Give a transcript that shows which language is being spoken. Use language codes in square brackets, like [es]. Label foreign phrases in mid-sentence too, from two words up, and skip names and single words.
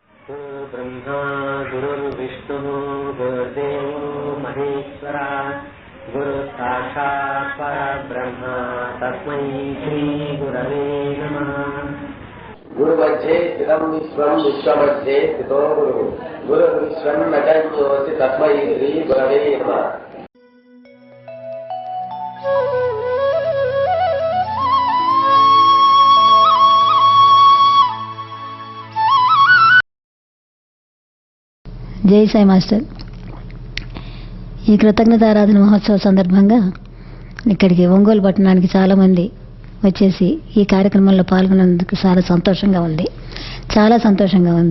[sa] ब्रह्मा गुरुर्विष्णु गुरुर्देवो महेश्वरा गुरुसाक्षात् परब्रह्म तस्मै श्री गुरवे नमः। गुरुमध्ये स्थितं विश्वं विश्वमध्ये स्थितो गुरुर्विश्वं न चन्योऽस्ति तस्मै श्री गुरवे नमः। [te] జై సాయి మాస్టర్. ఈ కృతజ్ఞతారాధన మహోత్సవ సందర్భంగా ఇక్కడికి ఒంగోలు పట్టణానికి చాలామంది వచ్చేసి ఈ కార్యక్రమంలో పాల్గొన్నందుకు చాలా సంతోషంగా ఉంది.